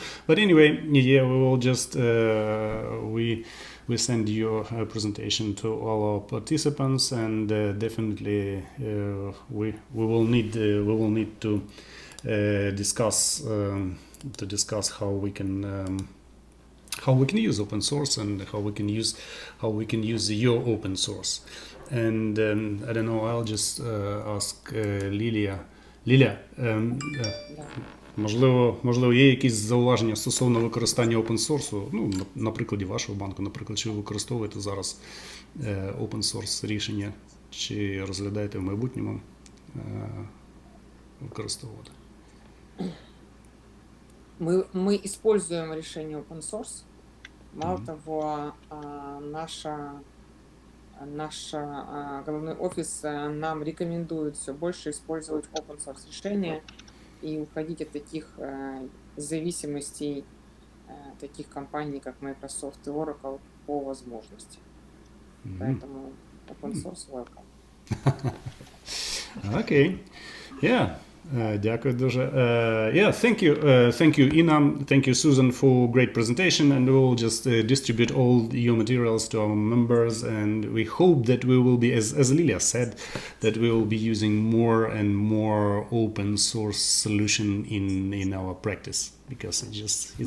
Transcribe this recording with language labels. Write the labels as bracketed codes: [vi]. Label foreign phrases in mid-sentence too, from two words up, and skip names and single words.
[en] But anyway, yeah, we will just we send your presentation to all our participants, and definitely we will need to discuss how we can use open source and how we can use your open source. And I don't know, I'll just ask Lilia. [uk] Лілія, можливо, є якісь зауваження стосовно використання open-source, ну, на прикладі вашого банку, наприклад, чи ви використовуєте зараз open-source рішення, чи розглядаєте в майбутньому використовувати? [ru] Мы используем решение [en] open source. [ru] Мало того, наш головной офис нам рекомендует все больше использовать [en] open source [ru] решения и уходить от таких зависимостей таких компаний, как Microsoft и Oracle, по возможности. [en] Поэтому open source welcome. Okay. Yeah. [uk] Дякую дуже. [en] Yeah, thank you, Ina. Thank you, Susan, for great presentation, and we will just distribute all your materials to our members, and we hope that we will be, as Lilia said, that we will be using more and more open source solution in our practice, because it just is